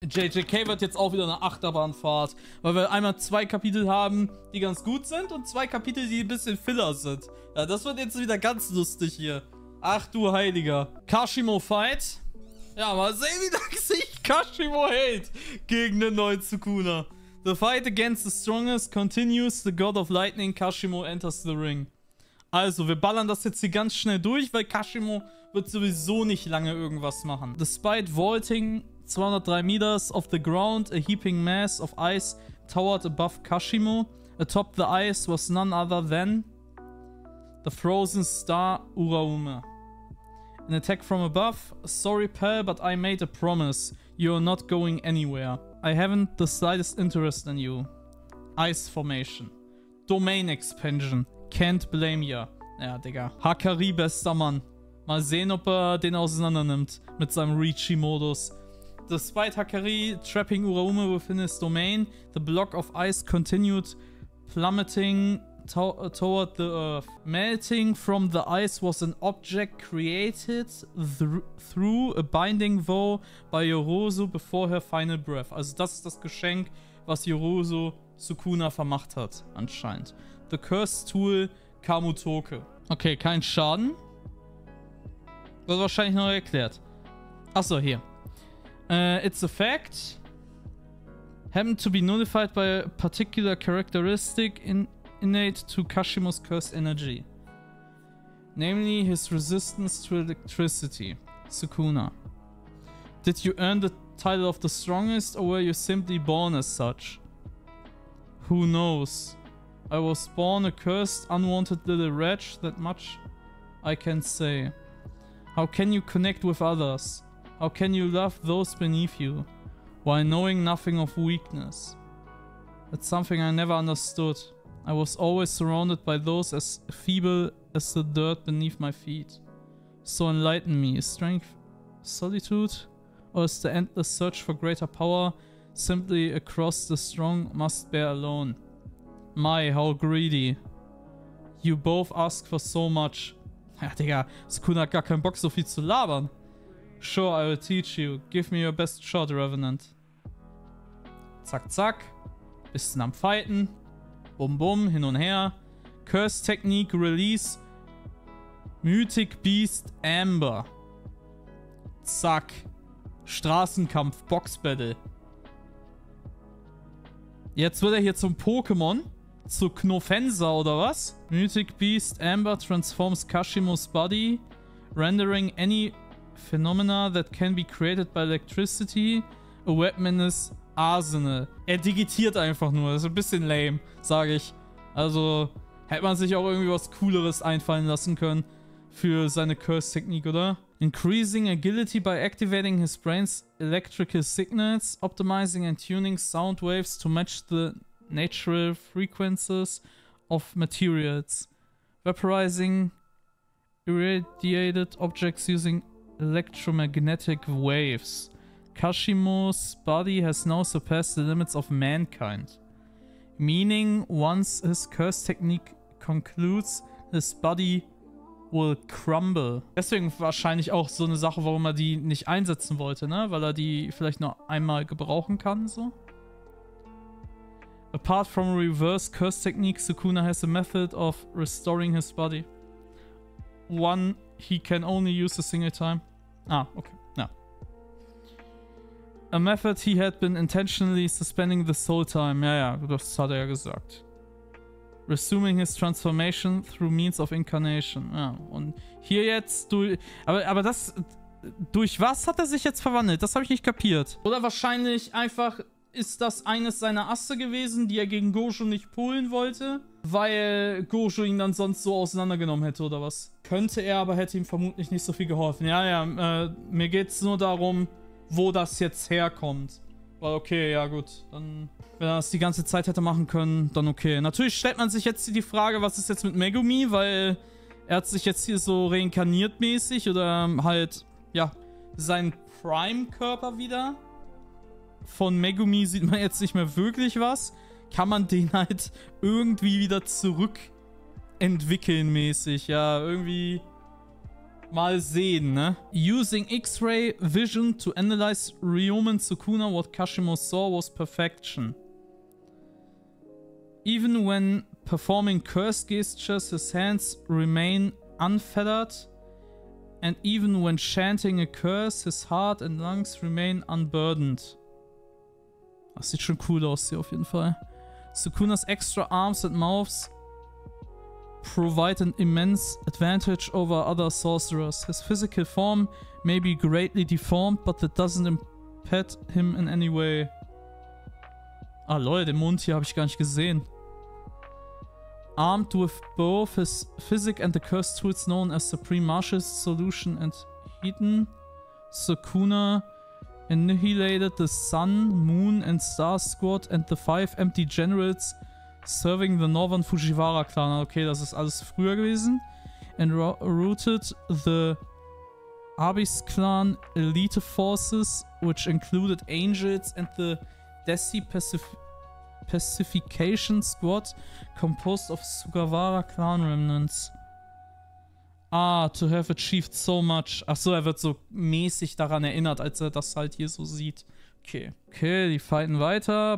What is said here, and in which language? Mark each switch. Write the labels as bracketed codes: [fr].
[de] JJK wird jetzt auch wieder eine Achterbahnfahrt, weil wir einmal 2 Kapitel haben, die ganz gut sind und 2 Kapitel, die ein bisschen Filler sind. Ja, das wird jetzt wieder ganz lustig hier. Ach du Heiliger. Kashimo Fight. Ja, mal sehen, wie lange sich Kashimo hält gegen den neuen Sukuna. [en] The fight against the strongest continues. The God of Lightning, Kashimo, enters the ring. [de] Also, wir ballern das jetzt hier ganz schnell durch, weil Kashimo wird sowieso nicht lange irgendwas machen. [en] Despite vaulting 203 meters off the ground, a heaping mass of ice towered above Kashimo. Atop the ice was none other than the frozen star Uraume. An attack from above. Sorry, pal, but I made a promise. You're not going anywhere. I haven't the slightest interest in you. Ice formation. Domain expansion. Can't blame ya. [de] Ja, Digga. Hakari, bester Mann. Mal sehen, ob er den auseinander nimmt mit seinem Reachy-Modus. [en] Despite Hakari trapping Uraume within his domain, the block of ice continued plummeting toward the earth. Melting from the ice was an object created through a binding vow by Yorozu before her final breath. [de] Also das ist das Geschenk, was Yorozu Sukuna vermacht hat, anscheinend. [en] The Cursed Tool Kamutoke. Okay, [de] kein Schaden. Wird wahrscheinlich noch erklärt. Achso, hier. [en] Its effect happened to be nullified by a particular characteristic innate to Kashimo's cursed energy. Namely, his resistance to electricity. Sukuna. Did you earn the title of the strongest, or were you simply born as such? Who knows? I was born a cursed, unwanted little wretch, that much I can say. How can you connect with others? How can you love those beneath you, while knowing nothing of weakness? That's something I never understood. I was always surrounded by those as feeble as the dirt beneath my feet. So enlighten me, is strength solitude? Or is the endless search for greater power simply a cross the strong must bear alone? My, how greedy. You both ask for so much. [de] Ja, Digga, Sukuna hat gar keinen Bock, so viel zu labern. [en] Sure, I will teach you. Give me your best shot, Revenant. [de] Zack, zack. Bisschen am Fighten. Bum, bum, hin und her. [en] Curse Technique Release. Mythic Beast Amber. [de] Zack. Straßenkampf, Boxbattle. Jetzt wird er hier zum Pokémon. Zu Knofensa oder was? [en] Mythic Beast Amber transforms Kashimo's body, rendering any phenomena that can be created by electricity a weapon in his arsenal. [de] Er digitiert einfach nur. Das ist ein bisschen lame, sage ich. Also hätte man sich auch irgendwie was Cooleres einfallen lassen können für seine Curse-Technik, oder? [en] Increasing agility by activating his brain's electrical signals, optimizing and tuning sound waves to match the natural frequencies of materials, vaporizing irradiated objects using electromagnetic waves. Kashimo's body has now surpassed the limits of mankind. Meaning, once his curse technique concludes, his body will crumble. [de] Deswegen wahrscheinlich auch so eine Sache, warum er die nicht einsetzen wollte, ne? Weil er die vielleicht noch einmal gebrauchen kann, so. [en] Apart from reverse curse technique, Sukuna has a method of restoring his body. One he can only use a single time. Ah, okay. [de] Ja. [en] A method he had been intentionally suspending this whole time. [de] Ja, ja, das hat er ja gesagt. [en] Resuming his transformation through means of incarnation. [de] Ja, und hier jetzt durch... Aber das... Durch was hat er sich jetzt verwandelt? Das habe ich nicht kapiert. Oder wahrscheinlich einfach... Ist das eines seiner Asse gewesen, die er gegen Gojo nicht pullen wollte? Weil Gojo ihn dann sonst so auseinandergenommen hätte, oder was? Könnte er, aber hätte ihm vermutlich nicht so viel geholfen. Ja, ja, mir geht's nur darum, wo das jetzt herkommt. Weil, okay, ja gut, dann... Wenn er das die ganze Zeit hätte machen können, dann okay. Natürlich stellt man sich jetzt die Frage, was ist jetzt mit Megumi? Weil er hat sich jetzt hier so reinkarniert mäßig oder halt, ja, seinen Prime-Körper wieder. Von Megumi sieht man jetzt nicht mehr wirklich was. Kann man den halt irgendwie wieder zurückentwickeln mäßig. Ja, irgendwie Mal sehen, ne? [en] Using X-ray vision to analyze Ryumen Sukuna, what Kashimo saw was perfection. Even when performing curse gestures, his hands remain unfettered. And even when chanting a curse, his heart and lungs remain unburdened. [de] Das sieht schon cool aus hier auf jeden Fall. [en] Sukuna's extra arms and mouths provide an immense advantage over other sorcerers. His physical form may be greatly deformed, but that doesn't impede him in any way. [de] Ah lol, den Mund hier habe ich gar nicht gesehen. [en] Armed with both his physic and the curse tools known as Supreme Martial Solution and Hidden, Sukuna annihilated the Sun, Moon and Star Squad and the 5 empty generals serving the Northern Fujiwara Clan. [de] Okay, das ist alles früher gewesen. [en] And routed the Abyss Clan elite forces, which included Angels and the Desi Pacification Squad, composed of Sugawara Clan remnants. Ah, to have achieved so much. [de] Achso, er wird so mäßig daran erinnert, als er das halt hier so sieht. Okay. Okay, die fighten weiter.